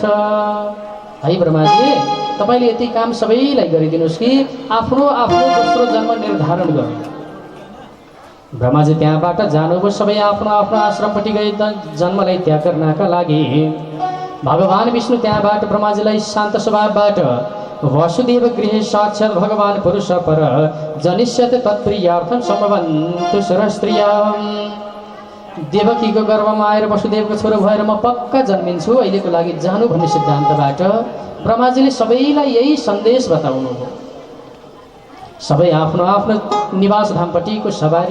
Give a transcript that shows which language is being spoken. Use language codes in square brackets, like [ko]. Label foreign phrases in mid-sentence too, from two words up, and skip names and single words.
[ne] है ब्रह्माजी, तपाईँले यति काम सबैलाई गरिदिनुहोस् कि आफ्नो आफ्नो दोस्रो जन्म निर्धारण गर्नु। ब्रह्माजी त्यहाँबाट जानुभयो, सबै आफ्नो आफ्नो आश्रमपट्टि गए जन्मलाई त्याग गर्नका लागि। भगवान् विष्णु त्यहाँबाट ब्रह्माजीलाई शान्त स्वभावबाट [sa] वसुदेव गृहे साक्षात् भगवान् पुरुष पर जनिष्यत तत्प्रियार्थं सम्भवन्तु सरस्त्रियाम्। [ne] देवकीको गर्भमा आएर वसुदेवको छोरो भएर म पक्का जन्मिन्छु अहिलेको लागि जानु भन्ने सिद्धान्तबाट ब्रह्माजीले सबैलाई यही सन्देश बताउनु हो। सबै आफ्नो आफ्नो निवास धामपट्टिको सवारी।